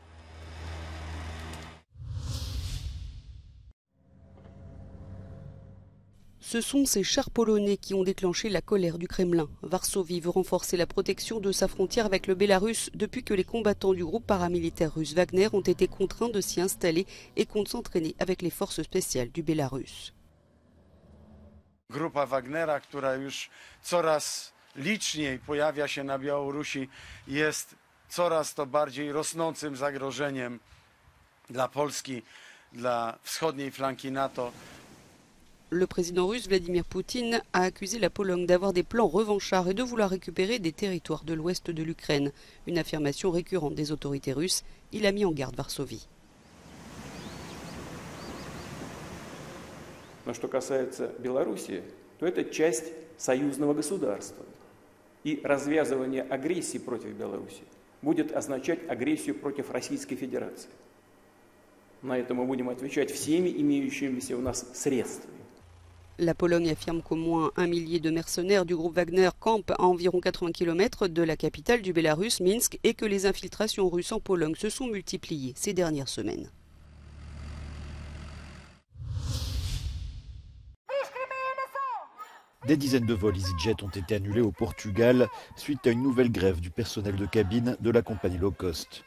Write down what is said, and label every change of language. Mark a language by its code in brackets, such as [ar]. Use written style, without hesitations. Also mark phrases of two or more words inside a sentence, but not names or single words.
[fr] Ce sont ces chars polonais qui ont déclenché la colère du Kremlin. Varsovie veut renforcer la protection de sa frontière avec le Bélarus depuis que les combattants du groupe paramilitaire russe Wagner ont été contraints de s'y installer et comptent s'entraîner avec les forces spéciales du Bélarus. [pl] Grupa Wagnera, która już coraz liczniej pojawia się na Białorusi, jest coraz to bardziej rosnącym zagrożeniem dla Polski, dla wschodniej flanki NATO. [fr] Le président russe Vladimir Poutine a accusé la Pologne d'avoir des plans revanchards et de vouloir récupérer des territoires de l'ouest de l'Ukraine. Une affirmation récurrente des autorités russes. Il a mis en garde Varsovie. [ru] Но что касается Белоруссии, то это часть союзного государства. И развязывание агрессии против Беларуси будет означать агрессию против Российской Федерации. На это мы будем отвечать всеми имеющимися у нас средствами. [fr] La Pologne affirme qu'au moins 1 millier de mercenaires du groupe Wagner campent à environ 80 km de la capitale du Bélarus, Minsk, et que les infiltrations russes en Pologne se sont multipliées ces dernières semaines. Des dizaines de vols EasyJet ont été annulés au Portugal suite à une nouvelle grève du personnel de cabine de la compagnie low cost.